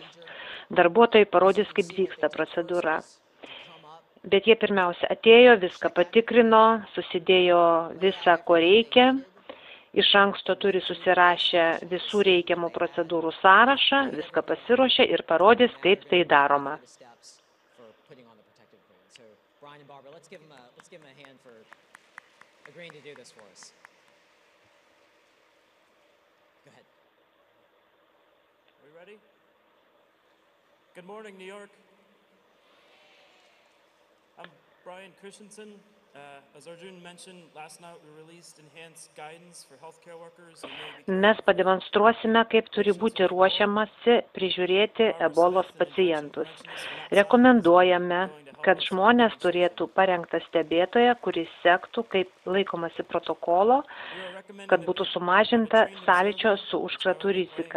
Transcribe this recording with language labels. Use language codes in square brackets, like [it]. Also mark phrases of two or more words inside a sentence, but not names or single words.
[lt] Darbuotojai parodys, kaip vyksta procedūra. Bet jie pirmiausia atėjo, viską patikrino, susidėjo visą, ko reikia. Iš anksto turi susirašę visų reikiamų procedūrų sąrašą, viską pasiruošę ir parodys, kaip tai daroma. [en] Good morning, New York. I'm Brian Christensen. As Arjun mentioned, last night we released enhanced guidance for healthcare workers. [lt] Mes pademonstruosime, kaip turi būti ruošiamasi prižiūrėti ebolos pacientus. Rekomenduojame, kad žmonės turėtų parengtą stebėtoją, kuris sektų, kaip laikomasi protokolo, kad būtų sumažinta sąlyčio su užkratų rizika.